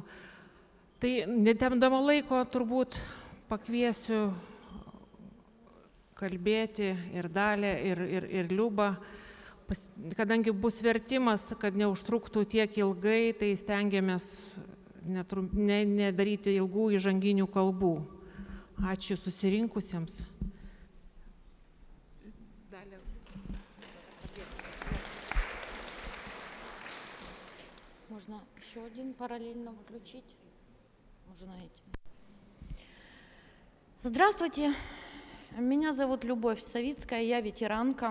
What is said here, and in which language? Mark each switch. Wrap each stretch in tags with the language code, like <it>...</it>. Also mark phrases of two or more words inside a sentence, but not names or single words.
<lt>Tai netempdama laiko turbūt pakviesiu kalbėti ir Dalę, ir Liubą. Kadangi bus vertimas, kad neužtruktų tiek ilgai, tai stengiamės nedaryti ilgų įžanginių kalbų. Ačiū susirinkusiems.</lt> <ru>Можно еще один параллельно включить? Можно эти. Здравствуйте, меня зовут Любовь Савицкая, я ветеранка.</ru>